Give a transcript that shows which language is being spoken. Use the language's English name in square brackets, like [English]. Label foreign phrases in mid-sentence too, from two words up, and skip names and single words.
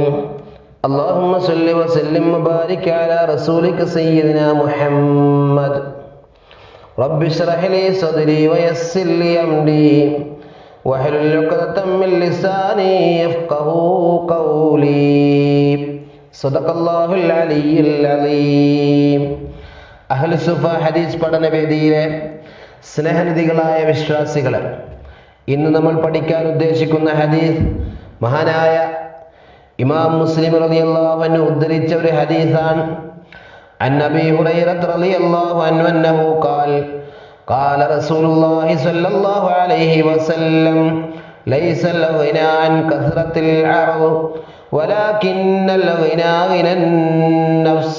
[Arabic] اللهم صل وسلم وبارك على رسولك سيدنا محمد. رب اشرح لي صدري ويسر لي أمري واحلل عقدة من لساني يفقهوا قولي. صدق الله العلي العظيم. [Malayalam] അഹ്ലു സുഫ ഹദീസ് പഠനവേദിയിലെ സ്നേഹനിധികളായ വിശ്വാസികളെ, ഇന്ന് നമ്മൾ പഠിക്കാൻ ഉദ്ദേശിക്കുന്ന ഹദീസ് മഹാനായ ഇമാം മുസ്ലിം [Arabic] رضي الله عنه [Malayalam] ഉദ്ധരിച്ച ഒരു ഹദീസാണ്. [Arabic] عن أبي هريرة رضي الله عنه أنه قال قال رسول الله صلى الله عليه وسلم ليس الغنى عن كثرة العرض ولكن الغنى غنى النفس.